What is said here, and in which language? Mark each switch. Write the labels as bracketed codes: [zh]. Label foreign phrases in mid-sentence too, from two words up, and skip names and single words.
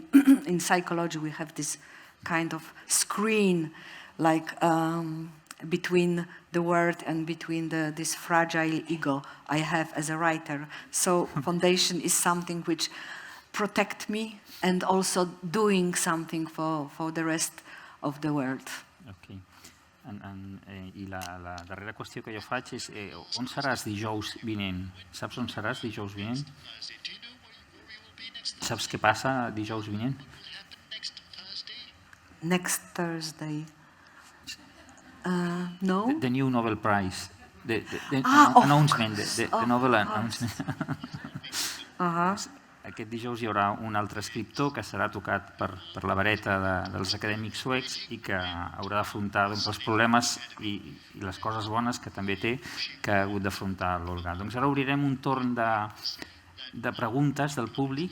[en] In psychology, we have this kind of screen, like between the word and between this fragile ego I have as a writer. So foundation is something which protect me and also doing something for the rest of the world. Okay. [ca] I la darrera qüestió que jo faig és on seràs dijous vinent? Saps on seràs dijous vinent? Saps què passa dijous vinent? [en] Next Thursday. No? The new Nobel Prize. The announcement. The Nobel announcement. [ca] Aquest dijous hi haurà un altre escriptor que serà tocat per la vareta dels acadèmics suecs i que haurà d'afrontar els problemes i les coses bones que també té que ha hagut d'afrontar l'Olga. Doncs ara obrirem un torn de preguntes del públic.